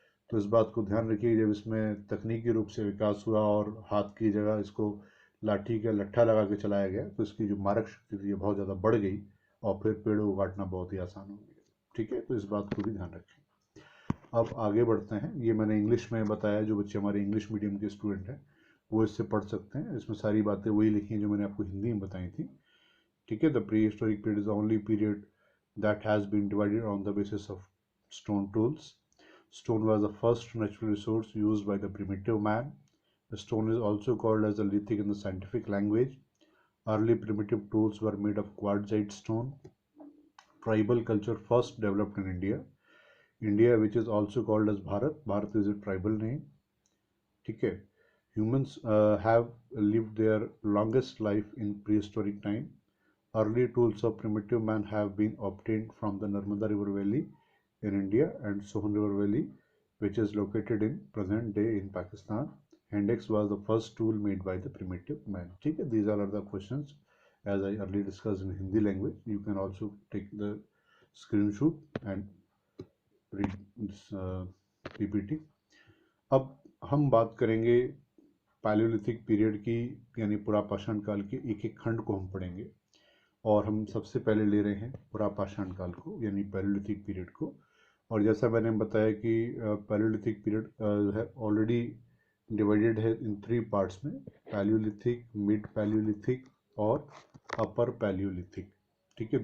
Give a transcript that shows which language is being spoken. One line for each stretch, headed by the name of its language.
Hindi: तो इस बात को ध्यान रखिए, जब इसमें तकनीकी रूप से विकास हुआ और हाथ की जगह इसको लाठी का लट्ठा लगा के चलाया गया तो इसकी जो मारक शक्ति थी बहुत ज़्यादा बढ़ गई और फिर पेड़ों को काटना बहुत ही आसान हो गया, ठीक है। तो इस बात को भी ध्यान रखें। अब आगे बढ़ते हैं। ये मैंने इंग्लिश में बताया, जो बच्चे हमारे इंग्लिश मीडियम के स्टूडेंट हैं वो इससे पढ़ सकते हैं, इसमें सारी बातें वही लिखी हैं जो मैंने आपको हिंदी में बताई थी, ठीक है।
English: The prehistoric period is the only period that has been divided on the basis of stone tools. Stone was the first natural resource used by the primitive man. The stone is also called as the lithic in the scientific language. Early primitive tools were made of quartzite stone. Tribal culture first developed in India. India, which is also called as Bharat. Bharat is a tribal name. Okay. Humans have lived their longest life in prehistoric time. Early tools of primitive man have been obtained from the Narmada River Valley in India and Sohan River Valley, which is located in present day in Pakistan. Index was the first tool made by the primitive man.
Hindi: ठीक है,
English: these all are the questions as I earlier discussed in Hindi language. You can also take the screenshot and read this PPT.
Hindi: अब हम बात करेंगे Palaeolithic period की, यानी पुरापाषाण काल के एक एक खंड को हम पढ़ेंगे, और हम सबसे पहले ले रहे हैं पुरापाषाण काल को यानी पैलियोलिथिक पीरियड को। और जैसा मैंने बताया कि पैलियोलिथिक पीरियड है ऑलरेडी डिवाइडेड है इन 3 पार्ट्स में, पैलियोलिथिक, मिड पैलियोलिथिक और अपर पैलियोलिथिक, ठीक है।